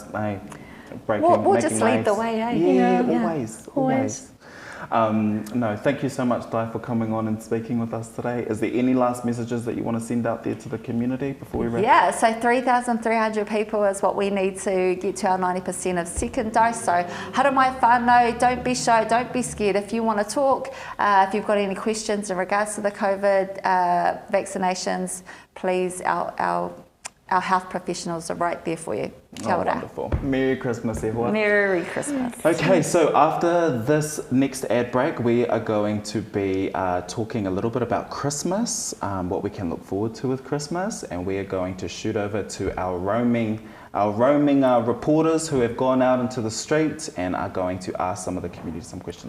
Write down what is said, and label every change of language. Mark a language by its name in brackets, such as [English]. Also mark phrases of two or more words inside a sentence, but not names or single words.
[English] We'll just lead the way, eh? Yeah, always. No, thank you so much, Di, for coming on and speaking with us today. Is there any last messages that you want to send out there to the community before we wrap? Yeah, so 3,300 people is what we need to get to our 90% of second dose. [Māori] So haere mai whānau, [English] don't be shy, don't be scared. If you want to talk, if you've got any questions in regards to the COVID vaccinations, please, our health professionals are right there for you. [Māori] Kia ora. [English] Wonderful. Merry Christmas, everyone. Merry Christmas. Okay, so after this next ad break, we are going to be talking a little bit about Christmas, what we can look forward to with Christmas, and we are going to shoot over to our roaming reporters who have gone out into the street and are going to ask some of the community some questions.